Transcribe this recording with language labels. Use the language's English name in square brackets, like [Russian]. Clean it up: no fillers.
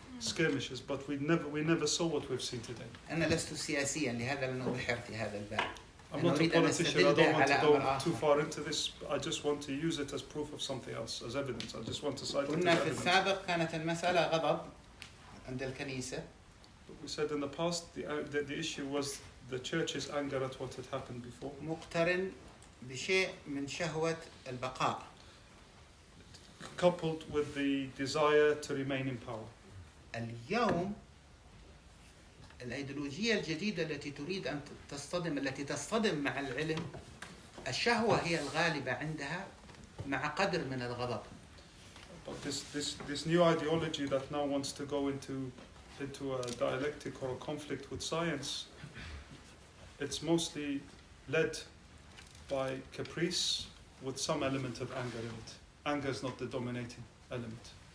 [English] skirmishes, but we never saw what we've seen today. [Arabic] أنا لست سياسيا لهذا لن أبحر في هذا الباب. [English] I'm not a politician, I don't want to go too far into this. I just want to use it as proof of something else, as evidence. I just want to cite it as [Arabic] قلنا في [English] evidence. [Arabic] السابق كانت المسألة غضب عند الكنيسة. [English] We said in the past, the issue was the church's anger at what had happened before. [Arabic] مقترن بشيء من شهوة البقاء. [English] Coupled with the desire to remain in power. [Arabic] اليوم الأيديولوجية الجديدة التي تريد أن تصطدم مع العلم، الشهوة هي الغالبة عندها مع قدر من الغضب. [English] But this new ideology that now wants to go into a dialectic or a conflict with science, it's mostly led by caprice with some element of anger in it. Anger is not the dominating element.